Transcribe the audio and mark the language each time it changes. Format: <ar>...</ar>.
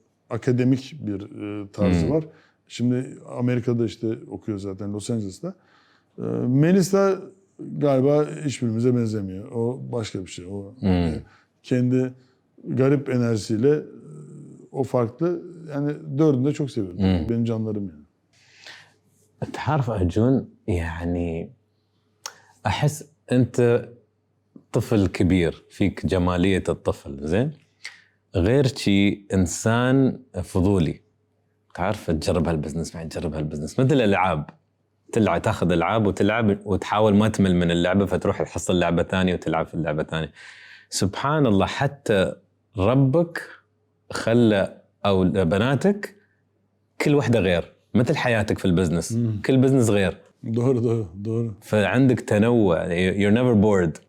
<tr>akademik bir tarzı var. Şimdi Amerika'da işte okuyor zaten, Los Angeles'ta. Melisa galiba hiçbirimize benzemiyor. O başka bir şey. O kendi garip enerjisiyle o farklı. Yani dördünü de çok seviyorum. Benim canlarım yani.</tr> <ar>تعرف أرجون يعني أحس أنت طفل كبير فيك جمالية الطفل زين غير شي إنسان فضولي تعرف تجرب هالبزنس بعدين تجرب هالبزنس مثل الألعاب تلعب تاخذ ألعاب وتلعب وتحاول ما تمل من اللعبة فتروح تحصل لعبة ثانية وتلعب في اللعبة ثانية سبحان الله حتى ربك خلى أو بناتك كل واحدة غير مثل حياتك في البزنس كل بزنس غير</ar> <tr>Doğru.</tr> <ar>فعندك تنوع</ar> <en>you're never bored.</en>